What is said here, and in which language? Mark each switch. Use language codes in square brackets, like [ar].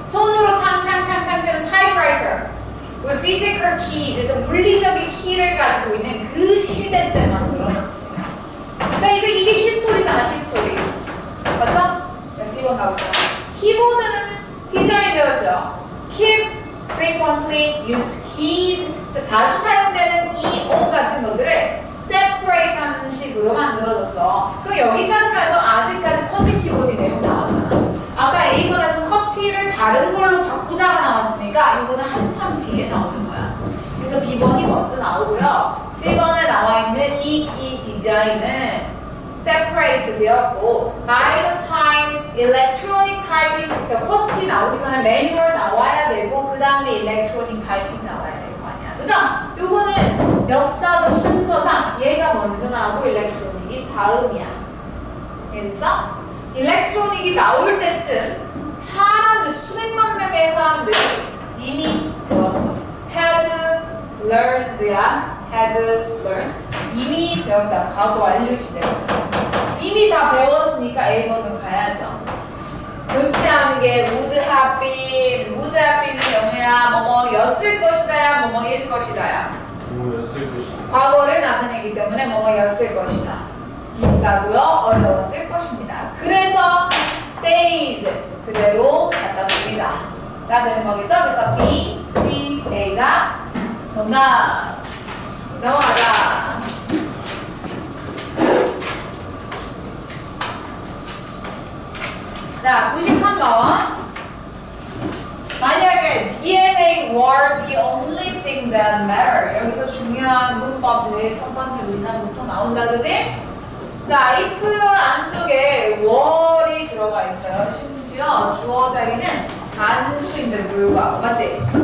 [ko] 손으로 탕탕탕탕 치는 typewriter. [en] with physical keys, [ko] 그래서 물리적인 키를 가지고 있는 그 시대 때 만들어졌습니다. 자, 이게 히스토리잖아, 히스토리. 맞죠? 자, C번 가볼게요. 키보드는 디자인되었어요. [en] Keep frequently used keys. [ko] 자, 자주 사용되는 이 O 같은 것들을 separate 하는 식으로 만들어졌어. 그럼 여기까지만 해도 아직까지 쿼티 키보드 내용 나왔잖아. 아까 A번에서 쿼티를 다른 걸로 바꾸자가 나왔으니까 이거는 한참 뒤에 나오는 거야. 그래서 B번이 먼저 나오고요. C번에 나와 있는 이 디자인은 separate 되었고 [en] by the time electronic typing, [ko] 그러니까 쿼티 나오기 전에 매뉴얼 나와야 되고 그 다음에 electronic typing 나와야 될 거 아니야. 그죠? 요거는 역사적 순서상 얘가 먼저 나오고 electronic이 다음이야. 그래서 일렉트로닉이 나올 때쯤 사람들, 수백만 명의 사람들이 이미 배웠어. [en] had learned [ko] 야. had learned. 이미 배웠다. 과거 완료 시제. 이미 다 배웠으니까 A번으로 가야죠. 교체하는 게 [en] would have been. [ko] would have been은 영어야. 뭐뭐였을 것이다야. 뭐뭐일 것이다야. 뭐였을 것이다. 과거를 나타내기 때문에 뭐뭐였을 것이다. 비싸고요, 어려웠을 것입니다. 그래서 stays 그대로 갖다 둡니다. 가 되는 거겠죠? 그래서 B, C, A가 정답. 넘어가자. 자, 93번. 만약에 [en] DNA were the only thing that matter. [ko] 여기서 중요한 문법 제일 첫 번째 문장부터 나온다, 그지? 자, if 안쪽에 were이 들어가 있어요. 심지어 주어 자리는 단수인데 불구하고, 맞지?